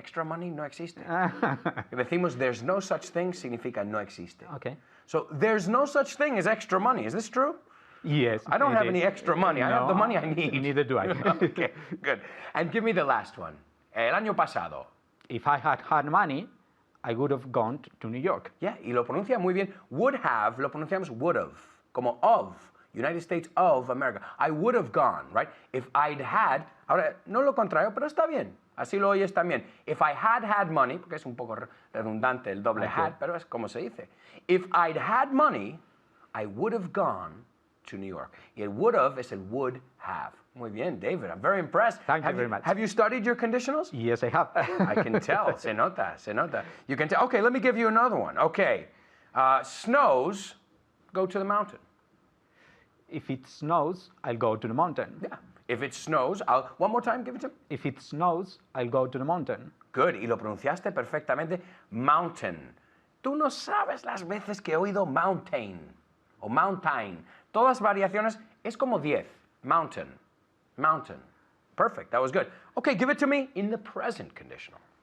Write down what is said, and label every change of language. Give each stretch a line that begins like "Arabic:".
Spanish: Extra money no existe. If decimos
English: there's no such thing,
Spanish: significa no existe.
English: Okay. So there's no such thing as extra money. Is this true? Yes. I don't it have is. any extra money. I have the money I need. Neither do I. Okay, good. And give me the last one.
Spanish: El año pasado.
English: If I had had money, I would have gone to New York.
Spanish: Yeah, y lo pronuncia muy bien. Would have, lo pronunciamos would have, como of, United States of America.
English: I would have gone, right? If I'd had,
Spanish: ahora, no lo contrario, pero está bien. Así lo oyes también.
English: If I had had money,
Spanish: porque es un poco redundante el doble had, pero es como se dice.
English: If I'd had money, I would have gone to New York.
Spanish: Y el would have es el would have. Muy bien,
English: David. I'm very impressed. Thank you very much. Have you studied your conditionals? Yes, I have. I can tell.
Spanish: Se nota, se nota.
English: You can tell. Okay, let me give you another one. Okay. Snows, go to the mountain. If it snows, I'll go to the mountain. Yeah. If it snows, one more time, give it to me. If it snows, I'll go to the mountain.
Spanish: Good. Y lo pronunciaste perfectamente. Mountain. Tú no sabes las veces que he oído mountain o mountain. Todas variaciones es como 10.
English: Mountain, mountain. Perfect, that was good. Okay, give it to me in the present conditional.